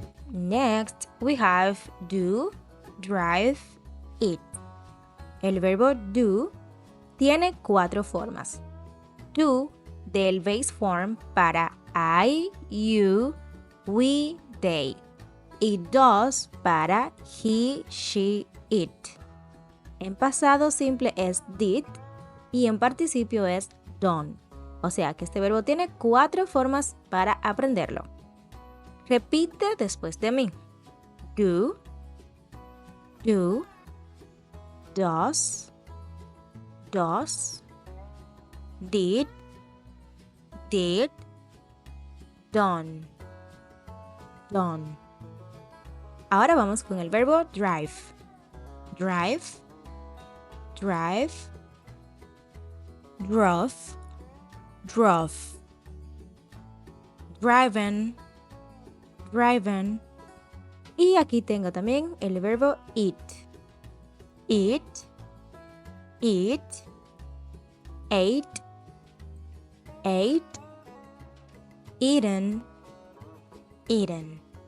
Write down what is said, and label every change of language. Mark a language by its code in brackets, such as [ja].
[en] Next, we have do, drive, eat. [es] El verbo do tiene 4 formas. [en] Do del base form para I, you, we, they. Y does para he, she, it. [es] En pasado simple es did y en participio es done. O sea que este verbo tiene 4 formas para aprenderlo. Repite después de mí. [en] Do, do, does, does, did, did, done, done. [es] Ahora vamos con el verbo drive. [en] Drive, drive, drove, drove, driven, driven. [es] Y aquí tengo también el verbo eat. [en] Eat, eat, ate, ate, eaten, eaten.